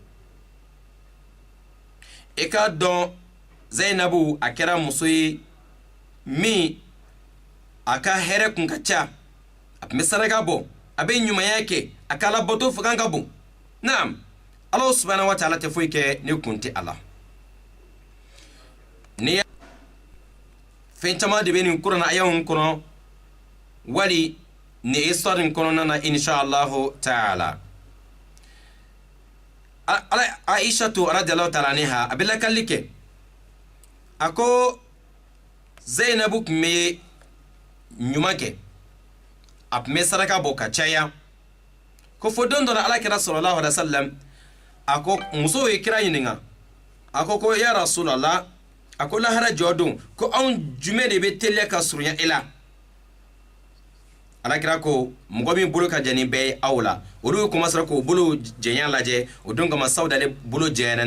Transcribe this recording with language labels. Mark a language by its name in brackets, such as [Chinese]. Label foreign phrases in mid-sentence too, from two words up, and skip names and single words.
[Bambara] i ka dɔn zainabu a kɛra muso ye mi aka here kun ka ca a tun bɛ saraka bɔ a bɛ ɲumanya kɛ a ka labato fanga ka bon naam [Arabic] Allah subhanahu wa ta'ala [Bambara] tɛ foyi kɛ ne kun tɛ ala ni fɛn caman de bɛ nin kuranna ayanw kɔnɔ wali ni histoire kɔnɔna na [Arabic] inshallah ta'ala [Bambara] Aisha [Arabic] radhiyallahu ta'ala anha [Bambara] a bɛ lakalli kɛ a ko Zainabu kun bɛ ɲuman kɛ a tun bɛ saraka bɔ ka caya ko fo don dɔ la alakira [Arabic] sallallahu alaihi wasallam [Bambara] a ko muso ye kira ɲininka a ko [Arabic] ya rasulallah [Bambara] ako lahara jodon ko an jume de be tele ka surunya ila alakira ko mɔgɔ min bolo ka jɛni bɛɛ awla olu commencera ko bolo jɛnya lajɛ o don kama sawdale bolo jɛna